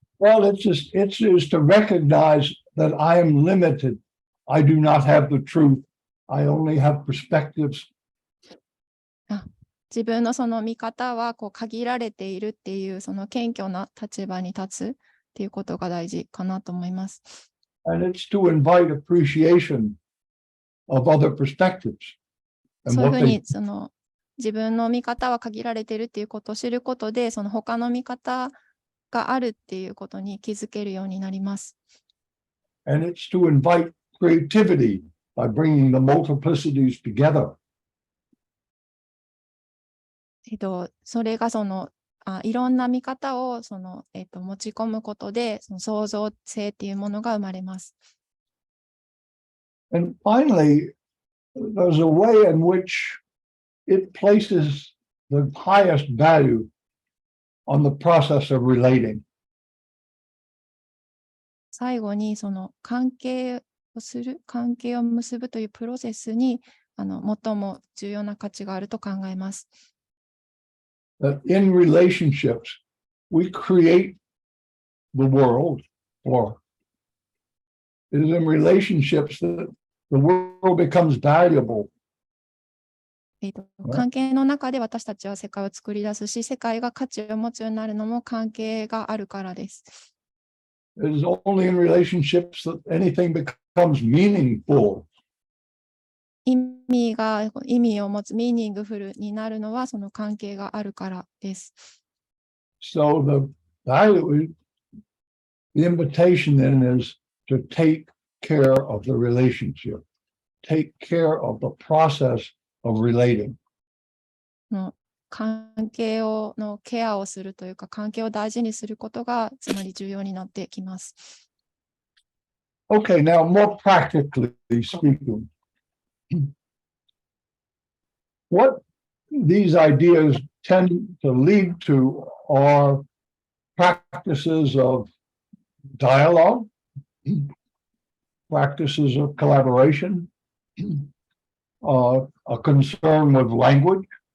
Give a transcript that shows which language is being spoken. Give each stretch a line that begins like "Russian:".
English: Well, it's just to recognize that I am limited. I do not have the truth. I only have perspectives.
Japanese: 自分のその見方はこう限られているっていうその謙虚な立場に立つっていうことが大事かなと思います。
English: And it's to invite appreciation of other perspectives.
Japanese: そういうふうにその自分の見方は限られているっていうことを知ることで、その他の見方があるっていうことに気づけるようになります。
English: And it's to invite creativity by bringing the multiplicities together.
Japanese: それがそのいろんな見方をその、持ち込むことで、その創造性っていうものが生まれます。
English: And finally, there's a way in which it places the highest value on the process of relating.
Japanese: 最後にその関係を結ぶというプロセスに最も重要な価値があると考えます。
English: That in relationships, we create the world, or it is in relationships that the world becomes valuable.
Japanese: 関係の中で私たちは世界を作り出すし、世界が価値を持つようになるのも関係があるからです。
English: It is only in relationships that anything becomes meaningful.
Japanese: 意味を持つ、ミーニングフルになるのはその関係があるからです。
English: So the invitation then is to take care of the relationship, take care of the process of relating.
Japanese: 関係のケアをするというか、関係を大事にすることがつまり重要になってきます。
English: Okay, now more practically speaking, what these ideas tend to lead to are practices of dialogue, practices of collaboration, a concern with language,